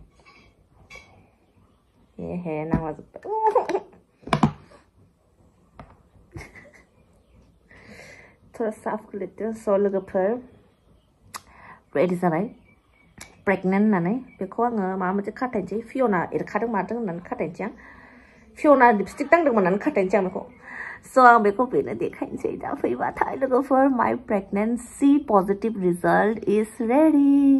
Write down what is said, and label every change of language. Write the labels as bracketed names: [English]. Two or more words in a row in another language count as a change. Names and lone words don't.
[Bodo] हे नांलाजोब्बाय [Hindi] थोड़ा साफ कर लेते हैं [Bodo] स' लोगोफोर रेडि जाबाय प्रेगनेन्ट होननानै बेखौ आङो माबा मोनसे खाथायनोसै फियना एरखादों मादों होननानै खाथायनोसै आं फियना लिपस्टिक दांदोंमोन होननानै खाथायनोसै आं बेखौ स' आं बेखौ बेनो देखायनोसै दा फैबाथाय लोगोफोर [English] my pregnancy positive result is ready